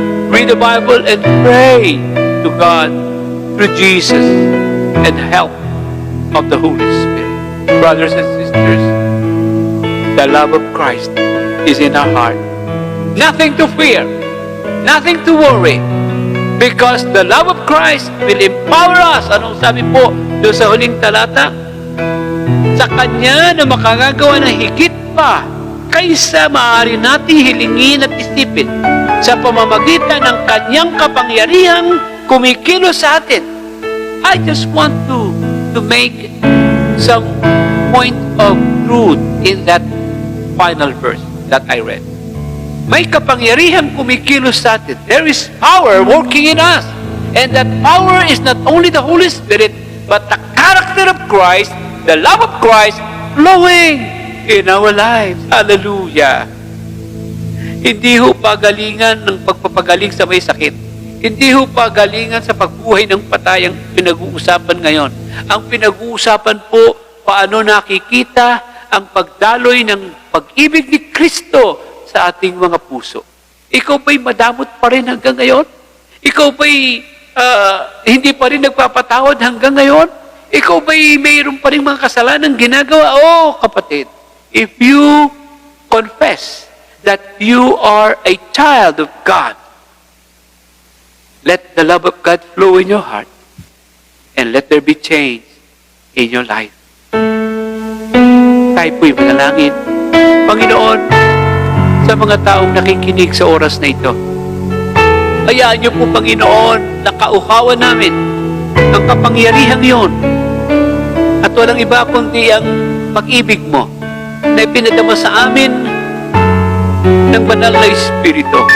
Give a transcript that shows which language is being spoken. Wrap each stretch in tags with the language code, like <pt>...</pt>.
<en>Read the Bible and pray to God through Jesus and help of the Holy Spirit. Brothers and sisters, the love of Christ is in our heart. Nothing to fear, nothing to worry, because the love of Christ will empower us.</en> <tl>Anong sabi po doon sa huling talata? Sa Kanya na makagagawa ng higit pa kaysa maaari nating hilingin at isipin sa pamamagitan ng Kanyang kapangyarihang kumikilos sa atin.</tl> <en>I just want to make some point of truth in that final verse that I read.</en> <tl>May kapangyarihang kumikilos sa atin.</tl> <en>There is power working in us. And that power is not only the Holy Spirit, but the character of Christ, the love of Christ flowing in our lives. Hallelujah.</en> <tl>Hindi ho pagalingan ng pagpapagaling sa may sakit. Hindi ho pagalingan sa pagbuhay ng patay ang pinag-uusapan ngayon. Ang pinag-uusapan po, paano nakikita ang pagdaloy ng pag-ibig ni Kristo sa ating mga puso. Ikaw ba'y madamot pa rin hanggang ngayon? Ikaw ba'y hindi pa rin nagpapatawad hanggang ngayon? Ikaw ba'y mayroon pa rin mga kasalanan ginagawa? Oh, kapatid,</tl> <en>if you confess that you are a child of God, let the love of God flow in your heart and let there be change in your life.</en> <tl>Tayo po'y manalangin. Panginoon, sa mga taong nakikinig sa oras na ito, hayaan niyo po, Panginoon, na kauhawan namin ang kapangyarihang iyon at walang iba kundi ang pag-ibig mo na ipinadama sa amin ng banal na Espiritu.</tl>